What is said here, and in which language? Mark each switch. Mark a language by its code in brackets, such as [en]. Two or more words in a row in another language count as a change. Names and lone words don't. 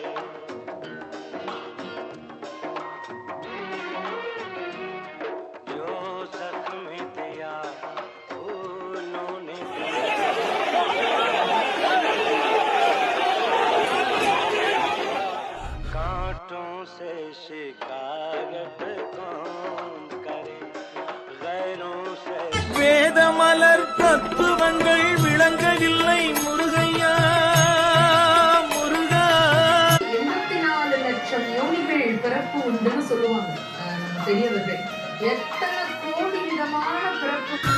[hi] जो जख्म दिया फूलों ने कांटों से शिकायत कौन करे। गैरों से [ta] வேத மலர் தத்துவங்கள் விளங்கவில்லை முருகையா முருகா. 84 லட்சம் யோனிகள் பிறப்பு உண்டுன்னு சொல்லுவாங்க நம்ம பெரியவர்கள். எத்தனை கோடி விதமான பிறப்பு.